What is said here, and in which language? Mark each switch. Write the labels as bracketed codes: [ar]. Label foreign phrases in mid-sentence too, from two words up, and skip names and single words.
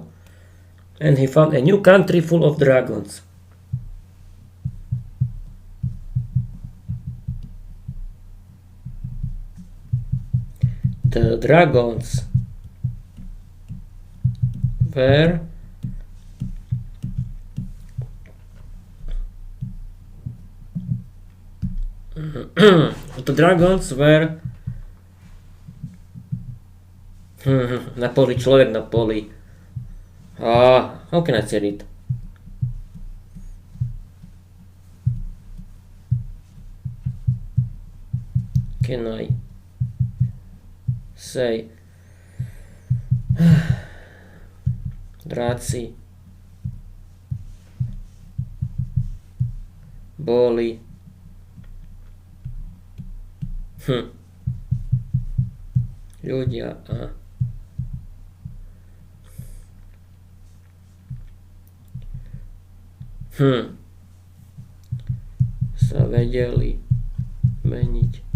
[en] And he found a new country full of dragons. The dragons were [sk] na poli, človek na poli. [en] How can I say it? Can I [sk] say dráci boli ľudia a sa vedeli meniť.